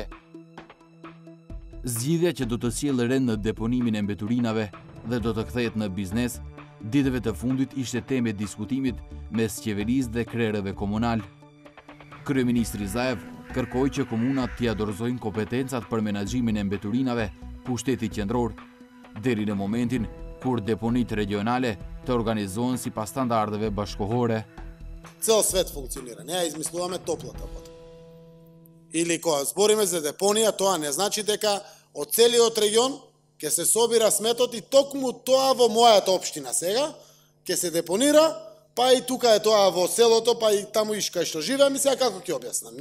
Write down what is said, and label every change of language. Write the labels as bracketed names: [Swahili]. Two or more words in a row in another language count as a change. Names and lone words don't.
[Albanian] Zgjidhja që do të sjellë rend në deponimin e mbeturinave dhe do të kthehet në biznes, ditëve të fundit ishte temë e diskutimit mes qeverisë dhe krerëve komunal. Kryeministri Zaev kërkoi që komunat t'i dorëzojnë kompetencat për menaxhimin e mbeturinave pushtetit qendror, deri në momentin kur deponit regionale të organizohen si pas standardeve bashkohore. [Macedonian] Цел свет функционира, не ја измислуваме топлата вода. Или кога збориме за депонија, тоа не значи дека од целиот регион ќе се собира сметот и токму тоа во мојата општина сега ќе се депонира, па и тука е тоа во селото, па и таму и кај што живеам и сега како ќе објаснам.